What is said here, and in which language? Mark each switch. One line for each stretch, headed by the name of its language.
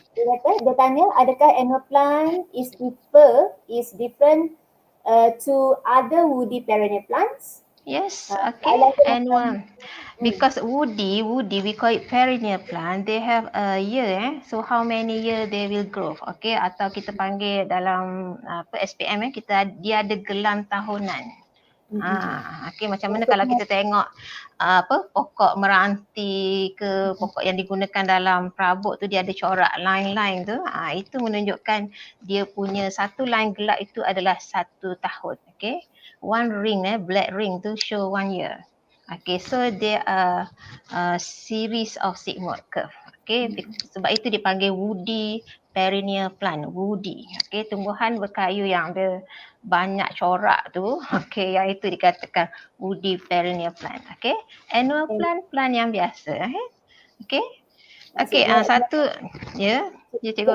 Malay: Dia tanya adakah
English: annual plant is different to other woody perennial plants? Yes, okay. Annual. Because woody we call it perennial plant. They have a year so how many year they will grow.
Malay: Okay, atau kita panggil dalam SPM dia ada gelam tahunan. Okay, macam mana kalau kita tengok pokok meranti ke pokok yang digunakan dalam perabot tu, dia ada corak line-line tu, itu menunjukkan dia punya satu line gelap itu adalah 1 tahun.
English: Okay, one ring black ring tu show 1 year. Okay, so there are series of sigmoid curve.
Malay: Okay, sebab itu dipanggil woody perennial plant, woody. Okay, tumbuhan berkayu yang ada banyak corak tu. Okay, yang itu dikatakan woody perennial plant. Okay, annual plant yang biasa. Okay, okay, satu ya, Cikgu